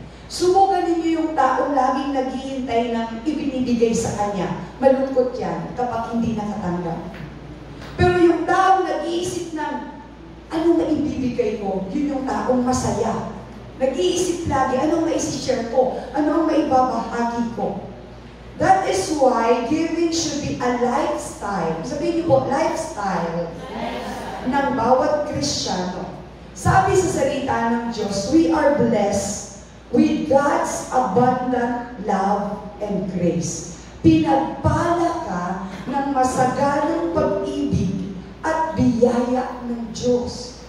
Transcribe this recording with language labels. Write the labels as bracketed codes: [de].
[tl] Subukan ninyo yung taong laging naghihintay ng ibinibigay sa kanya. Malungkot yan kapag hindi nakatanggap. Pero yung taong nag-iisip ng anong maibibigay ko, yun yung taong masaya. Nag-iisip lagi, anong maisishare ko, ano ang maibabahagi ko. [en] That is why giving should be a lifestyle. [tl] Sabihin niyo po, lifestyle ng bawat Kristiyano. Sabi sa salita ng Diyos, [en] we are blessed with God's abundant love and grace. [tl] Pinagpala ka ng masaganang pag-ibig at biyaya ng Diyos.